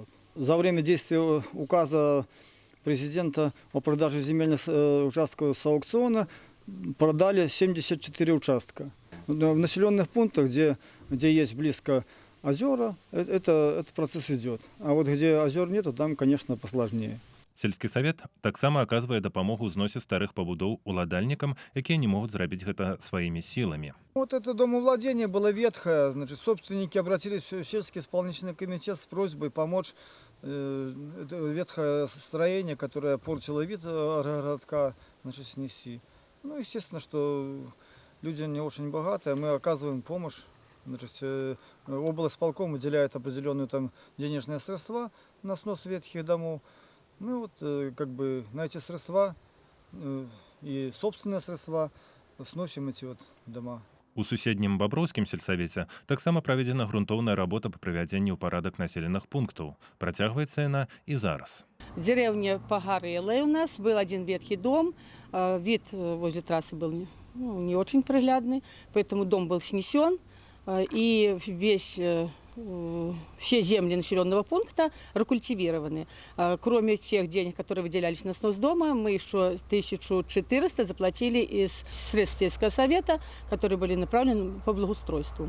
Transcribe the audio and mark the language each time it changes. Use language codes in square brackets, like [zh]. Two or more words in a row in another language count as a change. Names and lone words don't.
[ru] За время действия указа президента о продаже земельных участков с аукциона продали 74 участка. В населенных пунктах, где есть близко озера, этот процесс идет. А вот где озер нету, там, конечно, посложнее. [be] Сельскі савет таксама аказвае дапамогу ў зносе старых пабудоў уладальнікам, якія не могуць зрабіць гэта сваімі сіламі. [ru] Вот это домовладение было ветхое, значит, собственники обратились в сельский исполнительный комитет с просьбой помочь это ветхое строение, которое портило вид городка, значит, снести. Ну, естественно, что люди не очень богатые, мы оказываем помощь. Значит, облсполком выделяет определенные там денежные средства на снос ветхих домов. Мы вот как бы на эти средства и собственные средства сносим эти вот дома. [be] У суседнім баброўскім сельсавеце таксама праведзена грунтоўная работа па прывядзенні ў парадак населеных пунктаў. Працягваецца яна і зараз. [ru] Деревня погорела у нас, был один ветхий дом, вид возле трассы был не очень приглядный, поэтому дом был снесен, и все земли населенного пункта рекультивированы. Кроме тех денег, которые выделялись на снос дома, мы еще 1400 заплатили из средств сельского совета, которые были направлены по благоустройству.